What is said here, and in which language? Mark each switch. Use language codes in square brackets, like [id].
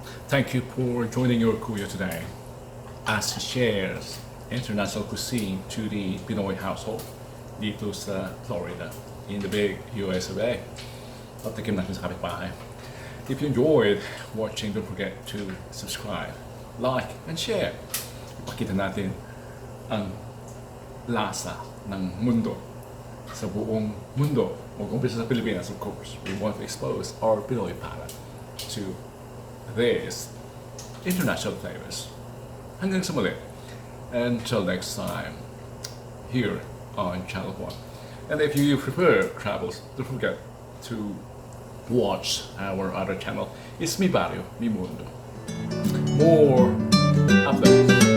[en] Thank you for joining your kuya today as he shares international cuisine to the Pinoy household [tl] dito sa Florida [en] in the big US of A. [tl] At tikim natin sa kapitbahay. [en] If you enjoyed watching, don't forget to subscribe, like, and share. [tl] Ipakita natin ang lasa ng mundo sa buong mundo. Mag-umpisa sa Pilipinas, [en] of course. We want to expose our Pinoy palate to these international flavors. [tl] Hanggang sa muli. [en] Until next time, here on Channel 1. And if you prefer travels, don't forget to watch our other channel. It's Mi Barrio, Mi Mundo. More uploads.